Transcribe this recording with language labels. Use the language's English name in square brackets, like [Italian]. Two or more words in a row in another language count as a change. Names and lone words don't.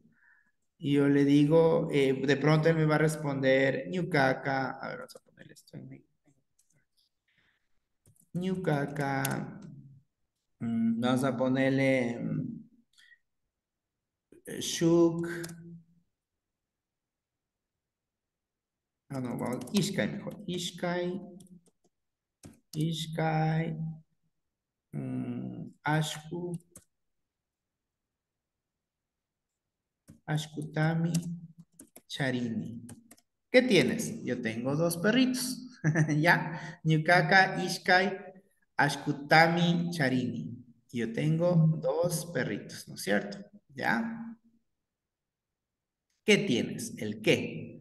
[Spanish] Y yo le digo, de pronto él me va a responder, Ñucaca. A ver, vamos a ponerle esto en mi. Ñucaca. Vamos a ponerle Shuk. Ah, no, vamos, [Quechua] Ishkai mejor. Ishkai. Ishkai. Ashku. Ashkutami. Charini. [Spanish] ¿Qué tienes? Yo tengo dos perritos. ¿Ya? [Quechua] Ñukaka, Ishkai, Ashkutami, Charini. [Spanish] Yo tengo dos perritos, ¿no es cierto? ¿Ya? ¿Qué tienes? ¿El qué?